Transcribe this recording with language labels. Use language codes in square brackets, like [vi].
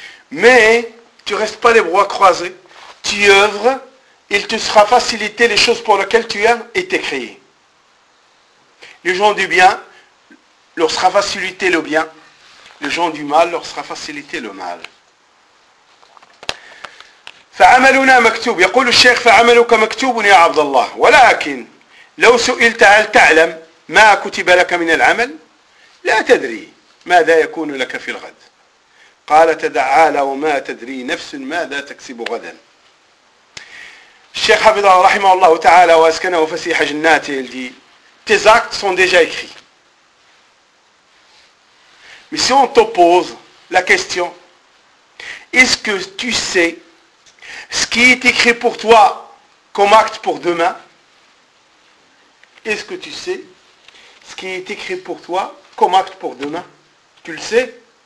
[fr] Mais tu ne restes pas les bras croisés, tu œuvres, il te sera facilité les choses pour lesquelles tu as été créé. Les gens du bien, leur sera facilité le bien. Les gens du mal, leur sera facilité le mal. [ar] فعملنا مكتوب يقول الشيخ فعملك مكتوب يا عبد الله ولكن لو سئلت هل تعلم ما كتب لك من العمل لا تدري ماذا يكون لك في الغد قال تعالى وما تدري نفس ماذا تكسب غدا الشيخ حفظه رحمه الله تعالى واسكنه فسيح جناته دي [fr] tes actes sont déjà écrits. Mais si on te pose la question, est-ce que tu sais ce qui est écrit pour toi comme acte pour demain, est-ce que tu sais ce qui est écrit pour toi comme acte pour demain? Tu le sais?